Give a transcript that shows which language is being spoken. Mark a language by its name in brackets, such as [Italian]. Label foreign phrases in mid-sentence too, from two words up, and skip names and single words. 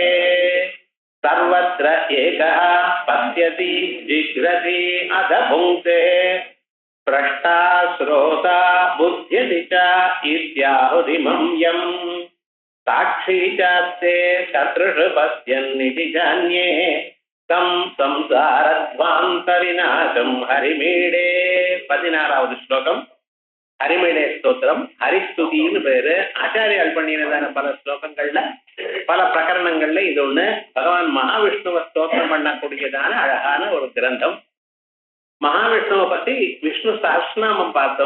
[Sanskrit] सर्वत्र एकः पश्यति जिघ्रति अथ भुङ्क्ते प्रष्टा श्रोता बुध्यति च इत्याहुरिमं यम् साक्षी चास्ते कर्तृषु पश्यन्निति जान्ये तं संसारध्वान्तविनाशं हरिमीडे [Tamil] 16வது ஸ்லோகம் ஹரிமீடே ஸ்தோத்திரம். ஹரிஸ்துதின்னு பேரு. ஆச்சாரியால் பண்ணினதான பல ஸ்லோகங்கள்ல பல பிரகரணங்கள்ல இது ஒண்ணு. பகவான் மகாவிஷ்ணுவை ஸ்தோத்திரம் பண்ணக்கூடியதான அழகான ஒரு கிரந்தம். மகாவிஷ்ணுவை பத்தி விஷ்ணு சஹஸ்ரநாமம் பார்த்தோம்.